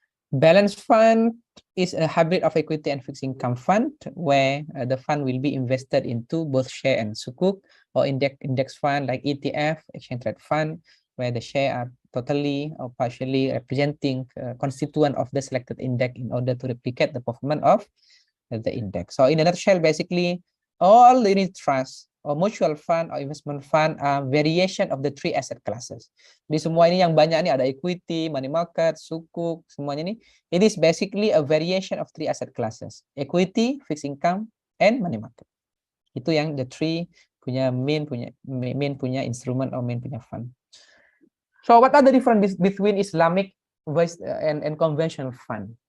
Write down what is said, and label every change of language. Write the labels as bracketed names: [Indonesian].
[English] Balance fund is a hybrid of equity and fixed income fund, where the fund will be invested into both share and sukuk, or index fund like ETF, exchange trade fund, where the share are totally or partially representing constituent of the selected index in order to replicate the performance of the index. So in a nutshell, basically all the unit trusts or mutual fund or investment fund are variation of the three asset classes. [Malay] Di semua ini yang banyak ini ada equity, money market, sukuk, semuanya ini. [English] It is basically a variation of three asset classes: equity, fixed income, and money market. [Malay] Itu yang [English] the three punya main punya instrument or main punya fund. So what are the difference between Islamic and conventional fund?